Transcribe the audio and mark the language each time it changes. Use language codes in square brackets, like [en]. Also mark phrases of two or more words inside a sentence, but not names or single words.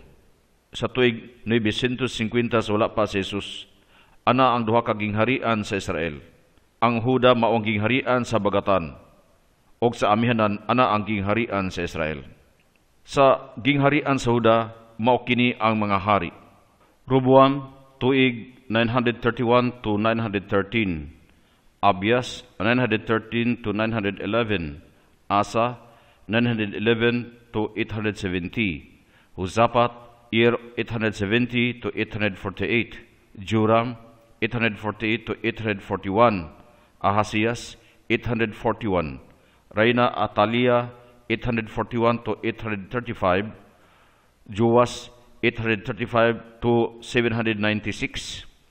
[ceb] Sa tuig 950 sa wala pa si Jesus, ana ang duha ka gingharian sa Israel. Ang Huda mao ang gingharian sa bagatan, og sa amihanan ana ang gingharian sa Israel. Sa gingharian sa Huda mao kini ang mga hari: Roboam tuig 931 to 913, Abias 913 to 911, Asa 911 to 870, Hosapat year 870 to 848, Joram 848 to 841, Ahasias 841, Reina Atalia 841 to 835, Joas 835 to 796,